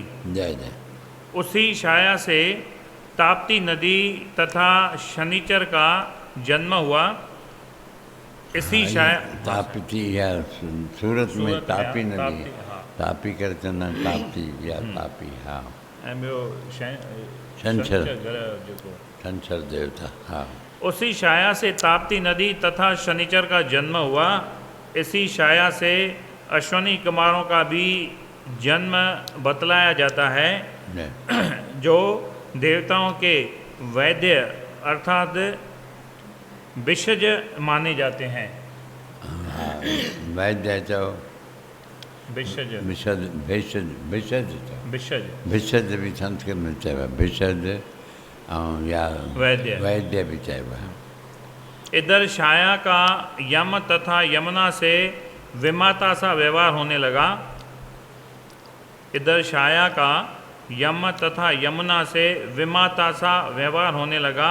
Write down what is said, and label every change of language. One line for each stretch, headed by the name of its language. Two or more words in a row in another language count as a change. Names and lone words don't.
Hindi: जय जय। उसी छाया से ताप्ती नदी तथा शनिचर का जन्म हुआ। इसी छाया ताप्ती या सूरत में सूरत तापी में नदी, ताप्ती, हाँ।
Sindhi: तापी करे चवंदा आहिनि,
Hindi: ताप्ती या तापी। हाँ।
Sindhi: ऐं ॿियो छंछर, जेको छंछर देवता। हाँ।
Hindi: उसी छाया से ताप्ती नदी तथा शनिचर का जन्म हुआ। इसी छाया से अश्वनी कुमारों का भी जन्म बतलाया जाता है, जय। जो देवताओं के वैद्य अर्थात विषज माने जाते हैं।
Sindhi: हाँ। वैद्य चओ, विषज, विशद, भेषज, भेषज चओ, विषज, भिषज भी संस्कृत में चइबा, भिषज ऐं या वैद्य। वैद्य भी चइबा।
Hindi: इधर छाया का यम तथा यमुना से विमाता सा व्यवहार होने लगा। इधर छाया का यम तथा यमुना से विमाता सा व्यवहार होने लगा।